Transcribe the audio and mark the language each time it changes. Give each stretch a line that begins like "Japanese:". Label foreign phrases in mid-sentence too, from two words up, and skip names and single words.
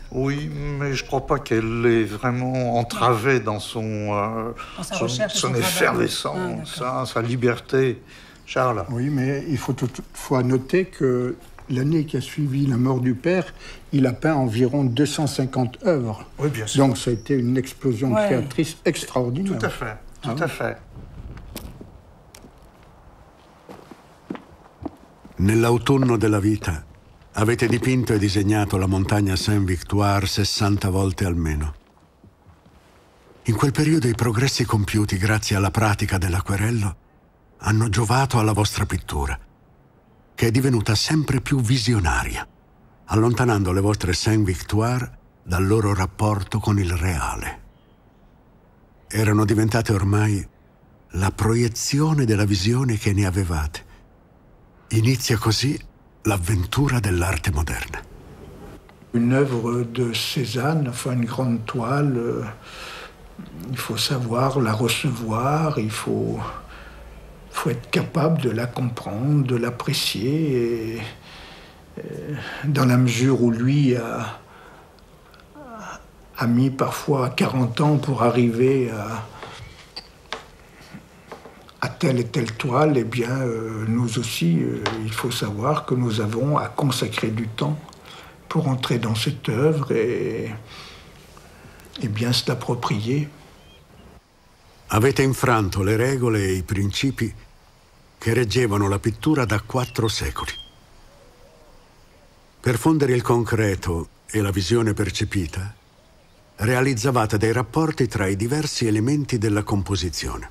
French: Oui, mais je ne crois pas qu'elle l'ait vraiment entravé dans son effervescence, sa liberté. Charles? Oui, mais il faut toutefois noter que l'année qui a suivi la mort du père, il a peint environ 250 œuvres. Oui, bien sûr. Donc ça a été une explosion créatrice extraordinaire. Tout à fait, tout à fait.
Italian: Nell'autunno della vita avete dipinto e disegnato la montagna Saint-Victoire 60 volte almeno. In quel periodo i progressi compiuti grazie alla pratica dell'acquerello hanno giovato alla vostra pittura, che è divenuta sempre più visionaria, allontanando le vostre Saint-Victoire dal loro rapporto con il reale. Erano diventate ormai la proiezione della visione che ne avevate. Inizia così l'avventura dell'arte moderna.
French: Une œuvre de Cézanne, enfin une grande toile, il faut savoir la recevoir, il faut être capable de la comprendre, de l'apprécier, et dans la mesure où lui a mis parfois 40 ans pour arriver à telle et telle toile, eh bien, nous aussi, il faut savoir que nous avons à consacrer du temps pour entrer dans cette œuvre et bien se l'approprier.
Italian: Avete infranto le regole e i principi che reggevano la pittura da 4 secoli. Per fondere il concreto e la visione percepita, realizzavate dei rapporti tra i diversi elementi della composizione.